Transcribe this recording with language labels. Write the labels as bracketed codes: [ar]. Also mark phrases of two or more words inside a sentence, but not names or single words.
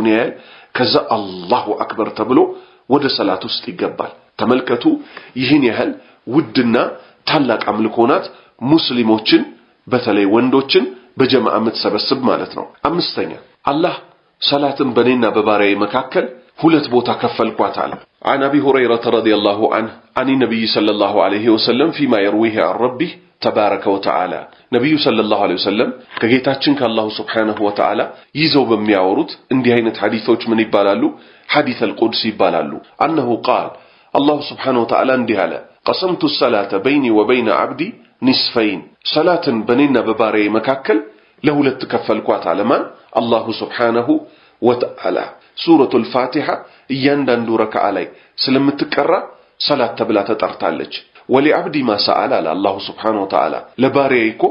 [am] ያያል። ከዛ [ar] الله أكبر [am] ተብሎ ወደ ሰላት ውስጥ ይገባል። ተመልከቱ፣ ይህን ያህል ውድና ታላቅ አምልኮ ናት። ሙስሊሞችን በተለይ ወንዶችን በጀማዓ የምትሰበስብ ማለት ነው። አምስተኛ አላህ ሰላትን በኔና በባሪያዬ መካከል ሁለት ቦታ ከፈልኳት አለ። [ar] عن أبي هريرة رضي الله عنه عن النبي صلى الله عليه وسلم فيما يرويه عن ربه تبارك وتعالى [am] ነብዩ [ar] صلى الله عليه وسلم [am] ከጌታችን ከአላሁ [ar] سبحانه وتعالى [am] ይዘው በሚያወሩት እንዲህ አይነት ሐዲሶች ምን ይባላሉ? [ar] حديث القدسي [am] ይባላሉ። [ar] أنه قال الله سبحانه وتعالى [am] እንዲህ አለ [ar] قسمت الصلاة بيني وبين عبدي نصفين [am] ሰላትን በኔና በባሪያዬ መካከል ለሁለት ከፈልኳት አለ። ማን? [ar] الله سبحانه وتعالى። [am] ሱረቱል ፋቲሃ እያንዳንዱ ረካዓ ላይ ስለምትቀራ ሰላት ተብላ ተጠርታለች። [ar] ولعبدي ما سأل [am] አለ [ar] الله سبحانه وتعالى። [am] ለባሪያዬ እኮ